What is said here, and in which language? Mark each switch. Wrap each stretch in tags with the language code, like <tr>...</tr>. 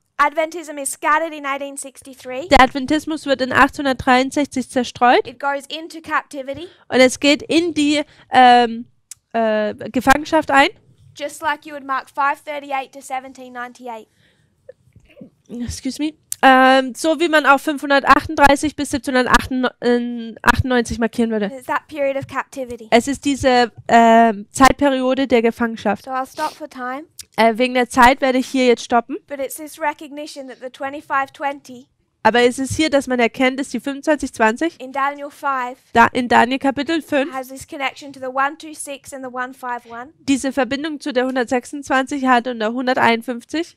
<en>Adventism is scattered in 1863.</en> <de>Der Adventismus wird in 1863 zerstreut</de> <en>It goes into captivity,</en> <de>und es geht in die Gefangenschaft ein.</de> <en>just like you would mark 538 to 1798. Excuse me.</en> <de>So wie man auch 538 bis 1798 markieren würde.</de> <en>It's that period of captivity.</en> <de>Es ist diese Zeitperiode der Gefangenschaft.</de> <en>So I'll stop for time,</en> <de>Wegen der Zeit werde ich hier jetzt stoppen.</de> <en>but it's this recognition that the 2520</en> <de>Aber es ist hier, dass man erkennt, dass die 2520</de> <en>in Daniel 5</en> <de>in Daniel Kapitel 5</de> <en>has this connection to the 126 and the 151,</en> <de>diese Verbindung zu der 126 hat und der 151</de>